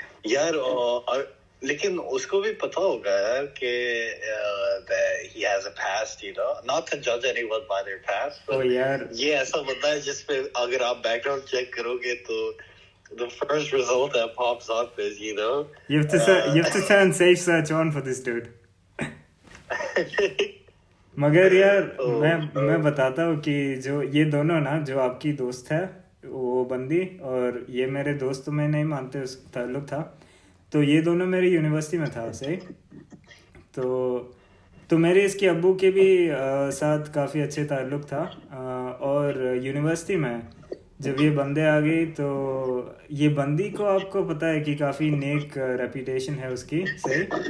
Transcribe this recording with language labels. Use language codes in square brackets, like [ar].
[hi] यार लेकिन उसको भी पता होगा यार कि [en] that he has a past, you know, not to judge anyone by their past, ओ but [hi] यार, ये ऐसा बंदा है जिसपे अगर आप बैकग्राउंड चेक करोगे तो [en] the first result that pops up is, you know, you have to turn safe search on for this dude. [hi] मगर यार मैं बताता हूँ कि जो ये दोनों ना, जो आपकी दोस्त है वो बंदी, और ये मेरे दोस्त, तो मैं नहीं मानते उस ताल्लुक था, तो ये दोनों मेरी यूनिवर्सिटी में था सही। तो मेरे इसके अब्बू के भी साथ काफ़ी अच्छे ताल्लुक था, और यूनिवर्सिटी में जब ये बंदे आ गई, तो ये बंदी को आपको पता है कि काफ़ी नेक रेपुटेशन है उसकी, सही।